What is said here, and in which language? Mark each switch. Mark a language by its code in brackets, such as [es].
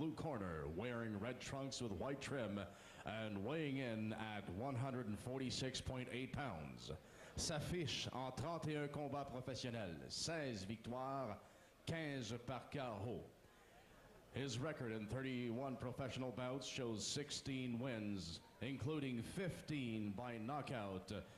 [en] corner, wearing red trunks with white trim and weighing in at 146.8 pounds. [fr] S'affiche en 31 combats professionnels, 16 victoires, 15 par KO. [en] His record in 31 professional bouts shows 16 wins, including 15 by knockout.